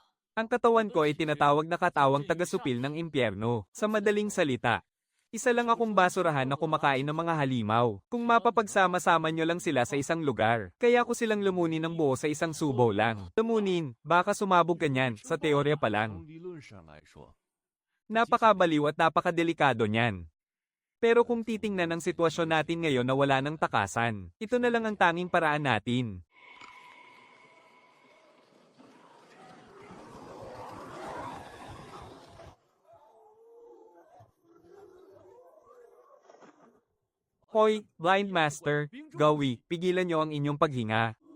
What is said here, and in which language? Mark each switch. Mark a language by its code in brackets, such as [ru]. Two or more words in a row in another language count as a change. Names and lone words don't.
[tl] Ang katawan ko ay tinatawag na katawang taga-supil ng impyerno. Sa madaling salita, isa lang akong basurahan na kumakain ng mga halimaw. Kung mapapagsama-sama nyo lang sila sa isang lugar, kaya ko silang lumunin ng buo sa isang subo lang. Lumunin, baka sumabog ka niyan, sa teorya pa lang. [zh] 从理论上来说， [tl] Napakabaliw at napakadelikado niyan. Pero kung titingnan ang sitwasyon natin ngayon na wala ng takasan, ito na lang ang tanging paraan natin. Hoy, Blind Master, Gawi, pigilan niyo ang inyong paghinga.